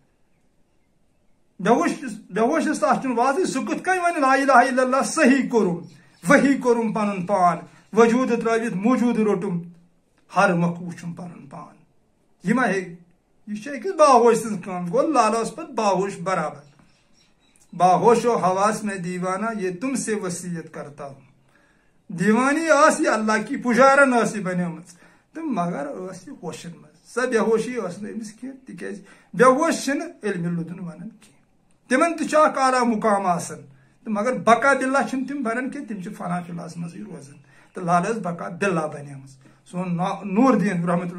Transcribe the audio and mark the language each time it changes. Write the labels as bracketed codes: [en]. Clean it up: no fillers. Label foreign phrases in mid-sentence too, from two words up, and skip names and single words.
[ks] بے ہوشس تتھ چھُنہٕ واضح سُہ کِتھ کٔنۍ وَنہِ [ar] لا الہ الا اللہ [ks] صحیح کوٚرُم وحی کوٚرُم پنُن پان وجوٗد ترٲوِتھ موجوٗد روٚٹُم ہر مۄکھ وٕچھُم پنُن پان یہِ ما ہیٚکہِ یہ أکس باہوش سٕنٛز کٲم گوٚو لالس پتہٕ باہوش برابر باہوشو حواس [ur] میں دیوانہ یہ تم سے وصیت کرتا ہوں [ks] دیوانی آس یہ [ur] اللہ کی پجارن [ks] ٲس یہِ بنیمٕژ تہٕ مگر ٲس یہِ ہوشن منٛز سۄ بے ہوشی ٲس نہٕ أمِس کینٛہہ تِکیٛازِ بے ہوش چھِنہٕ علمِ لُدُن ونان کینٛہہ تِمن تہِ چھُ اکھ اعلیٰ مقام آسان تہٕ مگر [ar] بقا باللہ [ks] چھِنہٕ تِم بنان کینٛہہ تِم چھِ فنا فِلہس منٛزٕے روزان تہٕ لال ٲس [ar] بقا باللہ [ks] بنیمٕژ سون نور الدین رحمتہ